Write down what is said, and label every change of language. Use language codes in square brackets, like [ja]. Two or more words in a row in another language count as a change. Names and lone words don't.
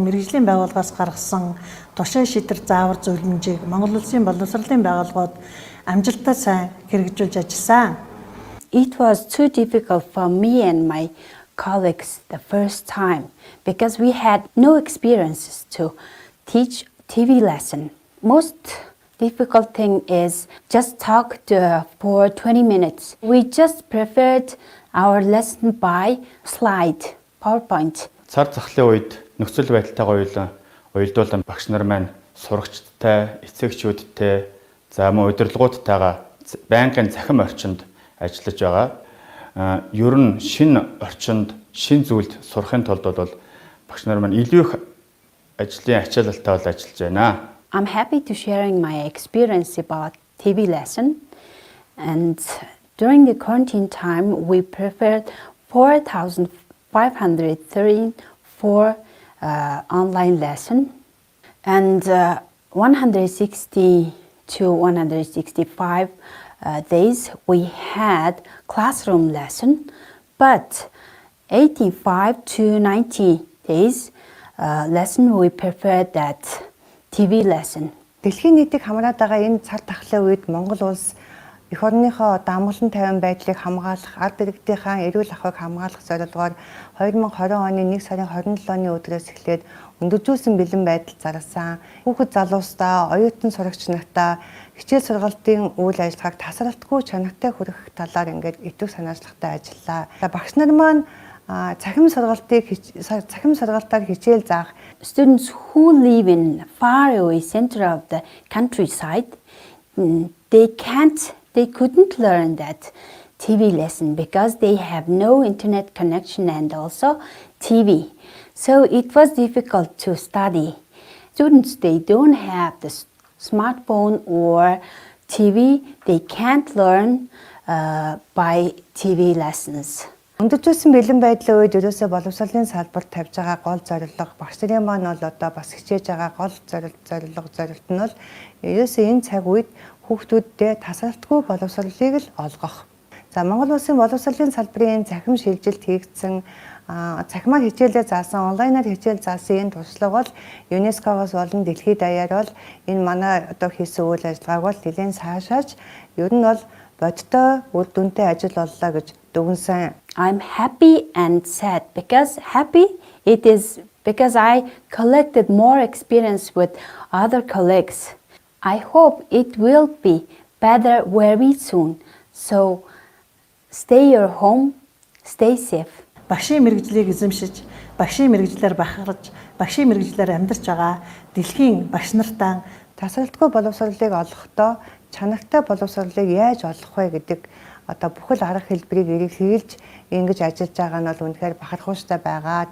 [mn] мэргэжлийн байгууллагаас гаргасан тушаа шийдвэр заавар зөвлөмжийг Монгол Улсын боловсролын байгууллагууд амжилттай сайн хэрэгжүүлж ажилласан. [en] It was too difficult for me and my colleagues the first time because we had no experiences to teach TV lesson. Most difficult thing is just talk for 20 minutes. We just prepared our lesson by slide, PowerPoint. [mn] Цар захлын үед нөхцөл байдалтайгаа уялдуулан багш нар маань сурагчдтай, эцэгчүүдтэй, за мөн удирдлагуудтайгаа байнгын цахим орчинд ажиллаж байгаа. Ер нь шинэ орчинд, шинэ зүйлд сурахын тулд бол багш нар маань илүү их ажлын ачаалалтай бол ажиллаж байна. [en] I'm happy to sharing my experience about TV lesson, and during the quarantine time we prepared 4,534 online lesson, and 160 to 165 days we had classroom lesson, but 85 to 90 days lesson we prepared that TV lesson. [mn] Дэлхийн нийтийг хамраад байгаа энэ цар тахлын үед Монгол улс эх орныхоо дамглан тавин байдлыг хамгаалах, ард иргэдийнхээ эрүүл ахуйг хамгаалах зорилгоор 2020 оны 1 сарын 27-ны өдрөөс эхлээд өндөржүүлсэн бэлэн байдал зарсан. Хүүхэд залуустаа, оюутан сурагч нартаа хичээл сургалтын үйл ажиллагааг тасралтгүй чанартай хүргэх талаар ингээд идэв санаачлагтай ажиллаа. Багш нар маань цахим сургалтаар хичээл заах [en] students who live in far away center of the countryside, they couldn't learn that TV lesson because they have no internet connection and also TV. So it was difficult to study. Students, they don't have the smartphone or TV, they can't learn by TV lessons. [mn] Өндөржүүлсэн бэлэн байдлын үед ерөөсөө боловсролын салбарт тавьж байгаа гол зорилго багш нарын маань бол одоо бас хичээж байгаа гол зорилт нь бол ерөөсөө энэ цаг үед хүүхдүүддээ тасралтгүй боловсролыг л олгох. За Монгол улсын боловсролын салбарын цахим шилжилт хийгдсэн цахимаар хичээлээ заасан, онлайнаар хичээл заасан энэ туршлага бол ЮНЕСКО-гоос болон дэлхийд даяар бол энэ манай одоо хийсэн үйл ажиллагааг бол нэлээд сайшааж ер нь бол бодтой үр дүнтэй ажил боллоо гэж дүгнсэн. [en] I'm happy and sad because happy it is because I collected more experience with other colleagues. I hope it will be better very soon. So stay your home, stay safe. [mn] Багшийн мэрэгжлийг эзэмшиж, багшийн мэрэгжлээр бахарж, багшийн мэрэгжлээр амьдарч байгаа дэлхийн багш нартаа тасралтгүй боловсролыг олохдоо чанартай боловсролыг яаж олох вэ гэдэг одоо бүхэл арга хэлбэрийг хэрэглэж ингэж ажиллаж байгаа нь бол үнэхээр бахархууштай байгаа.